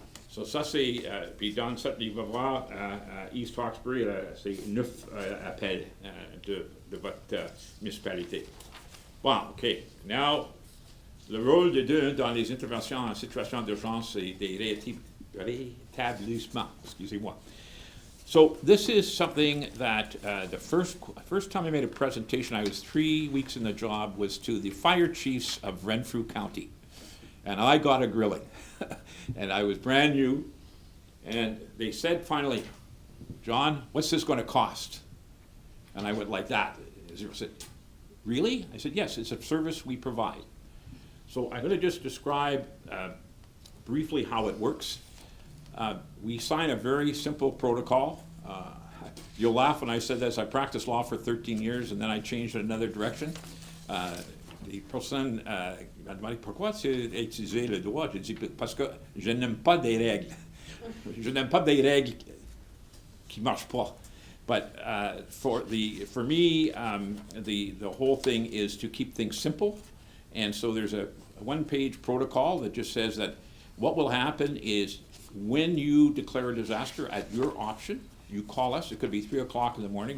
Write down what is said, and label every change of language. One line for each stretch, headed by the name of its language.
French: So, ça, c'est, puis dans cette livre-là, à East Hawkesbury, c'est 9 appels de votre municipalité. Bon, OK. Now, le rôle de deux dans les interventions en situation d'urgence, c'est des rétablissements. Excusez-moi.
English: So this is something that the first time I made a presentation, I was 3 weeks in the job, was to the fire chiefs of Renfrew County. And I got a grilling. And I was brand new. And they said finally, John, what's this going to cost? And I went like that. They said, really? I said, yes, it's a service we provide. So I'm going to just describe briefly how it works. We sign a very simple protocol. You'll laugh when I said this. I practiced law for 13 years, and then I changed in another direction.
French: Les personnes m'ont demandé pourquoi tu as utilisé le droit. J'ai dit parce que je n'aime pas des règles. Je n'aime pas des règles qui marchent pas.
English: But for me, the whole thing is to keep things simple. And so there's a one-page protocol that just says that what will happen is, when you declare a disaster, at your option, you call us. It could be 3 o'clock in the morning.